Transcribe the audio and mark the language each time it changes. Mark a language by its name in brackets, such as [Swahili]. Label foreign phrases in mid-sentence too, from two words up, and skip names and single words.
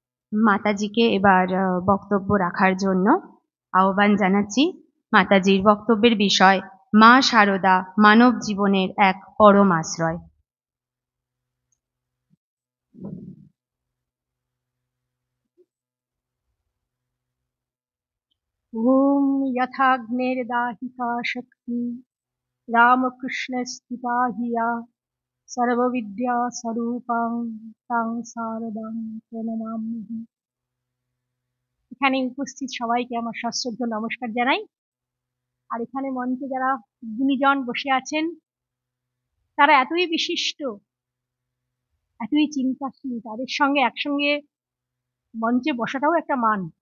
[Bangla] মাতাজিকে এবার বক্তব্য রাখার জন্য আহ্বান জানাচ্ছি। মাতাজির বক্তব্যের বিষয় মা শারদা মানব জীবনের এক পরম আশ্রয়। [Sanskrit] ओम यथाग्नेर्दाहिका शक्ति रामकृष्णस्थिता हिया सर्वविद्या स्वरूपां तां शारदां প্রণমামি। [Bangla] এখানে উপস্থিত সবাইকে আমার সশ্রদ্ধ নমস্কার জানাই। আর এখানে মঞ্চে যারা গুণীজন বসে আছেন তারা এতই বিশিষ্ট, এতই চিন্তাশীল, তাদের সঙ্গে একসঙ্গে মঞ্চে বসাটাও একটা মান।